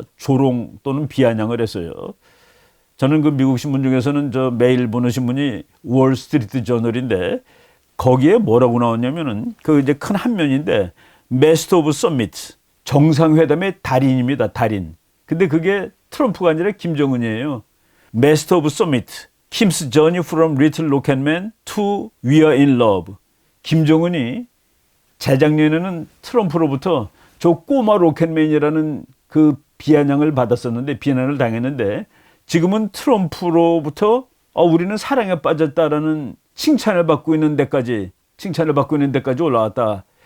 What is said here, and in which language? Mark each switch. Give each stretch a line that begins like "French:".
Korean: 조롱 또는 비아냥을 했어요. 저는 그 미국 신문 중에서는 저 매일 보는 신문이 월스트리트 저널인데 거기에 뭐라고 나왔냐면은 그 이제 큰 한 면인데
English: Master of Summit,
Korean: 정상회담의 달인입니다. 달인. 근데 그게 트럼프가 아니라 김정은이에요.
English: Master of Summit, Kim's Journey from Little Rocketman to We Are in Love.
Korean: 김정은이 재작년에는 트럼프로부터 저 꼬마 로켓맨이라는 그 비아냥을 받았었는데, 비난을 당했는데, 지금은 트럼프로부터 우리는 사랑에 빠졌다라는 칭찬을 받고 있는 데까지 올라왔다.